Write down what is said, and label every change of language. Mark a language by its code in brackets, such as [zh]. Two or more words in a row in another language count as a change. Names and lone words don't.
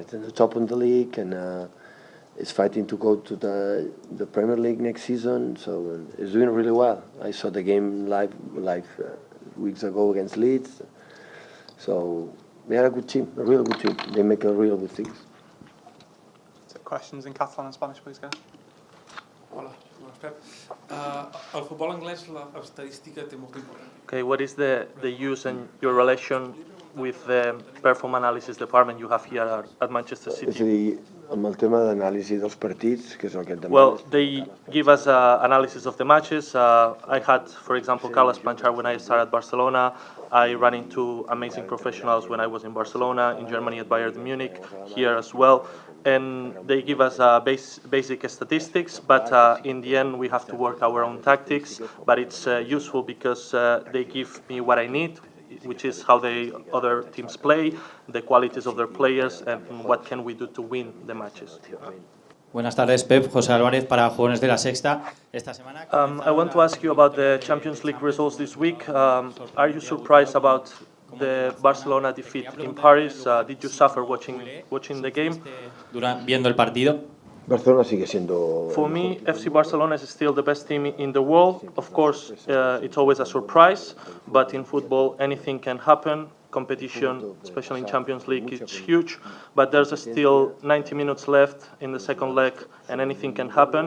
[en] It's at the top of the league and it's fighting to go to the Premier League next season. So it's doing really well. I saw the game live weeks ago against Leeds. So they are a good team, a real good team. They make a real good things. So questions in Catalan and Spanish, please, guys. [ca] Hola, Pep. Al futbol anglès la estadística té molt important. [en] Okay, what is the use and your relation with the performance analysis department you have here at Manchester City? [ca] És a dir, amb el tema d'anàlisi dels partits, que és el que et demanes. [en] Well, they give us analysis of the matches. I had, for example, Carlos Planchar when I started at Barcelona. I ran into amazing professionals when I was in Barcelona, in Germany at Bayern Munich, here as well. And they give us basic statistics, but in the end we have to work our own tactics. But it's useful because they give me what I need, which is how the other teams play, the qualities of their players, and what can we do to win the matches. [es] Buenas tardes, Pep. José Álvarez para Jóvenes de la Sexta. Esta semana. [en] I want to ask you about the Champions League results this week. Are you surprised about the Barcelona defeat in Paris? Did you suffer watching the game? [es] Viendo el partido. Barcelona sigue siendo. [en] For me, FC Barcelona is still the best team in the world. Of course, it's always a surprise, but in football, anything can happen. Competition, especially in Champions League, is huge, but there's still 90 minutes left in the second leg, and anything can happen.